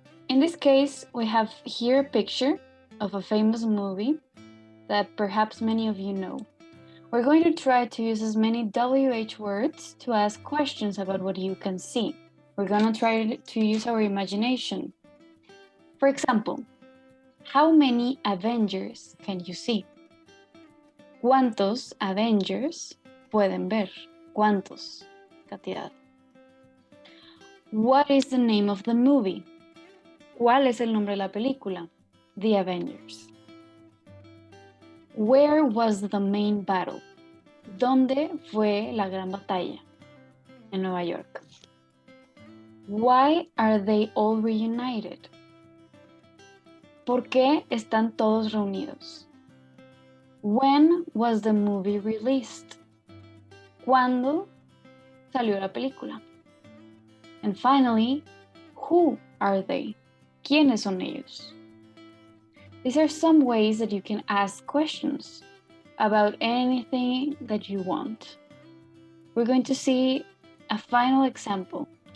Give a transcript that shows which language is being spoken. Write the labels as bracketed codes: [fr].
[en] In this case, we have here a picture of a famous movie that perhaps many of you know. We're going to try to use as many WH words to ask questions about what you can see. We're going to try to use our imagination. For example, how many Avengers can you see? [es] ¿Cuántos Avengers pueden ver? ¿Cuántos? Cantidad. [en] What is the name of the movie? [es] ¿Cuál es el nombre de la película? [en] The Avengers. Where was the main battle? [es] ¿Dónde fue la gran batalla? En Nueva York. [en] Why are they all reunited? [es] ¿Por qué están todos reunidos? [en] When was the movie released? [es] ¿Cuándo salió la película? [en] And finally, who are they? [es] ¿Quiénes son ellos? [en] These are some ways that you can ask questions about anything that you want. We're going to see a final example.